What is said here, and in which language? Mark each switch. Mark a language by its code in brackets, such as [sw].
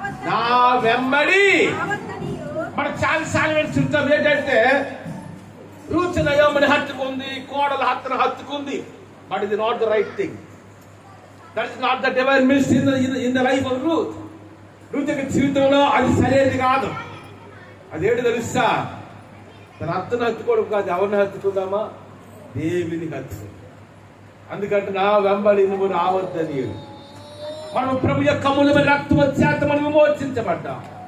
[te] నా వెంబడి మనం చాలాసార్లు వెళ్తుంటాం ఏంటంటే రూత్ నయోమిని హత్తుకుంది, కోడలు హత్తుకుంది. [en] But it is not the right thing. That is not the divine ministry in the life of Ruth. [te] Ruth యొక్క జీవితంలో అది సరైనది కాదు. అదేంటి తెలుసా? తన అత్తను హత్తుకోవడం కాదు, ఎవరిని హత్తుకుందామా? దేవుని హత్తుకుందాం. అందుకంటే నా వెంబడి నువ్వు రావద్దని. మనం ప్రభు యొక్క అమూల్యమైన రక్తం చేత మనం విమోచించబడ్డాం.